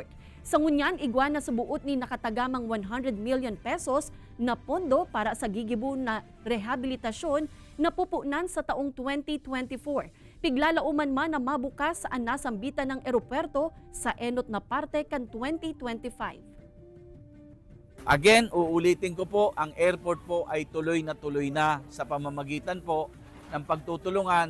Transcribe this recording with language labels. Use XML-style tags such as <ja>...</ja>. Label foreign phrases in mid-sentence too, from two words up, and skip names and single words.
<bik>Sa ngunyan, igwa na sa buot ni nakatagamang 100 million pesos na pondo para sa gigibo na rehabilitasyon na pupunan sa taong 2024. Piglalauman man na mabukas ang nasambitan ng eroperto sa enot na parte kan 2025.</bik> <en>Again,</en> <tl>uulitin ko po, ang airport po ay tuloy na sa pamamagitan po ng pagtutulungan.</tl>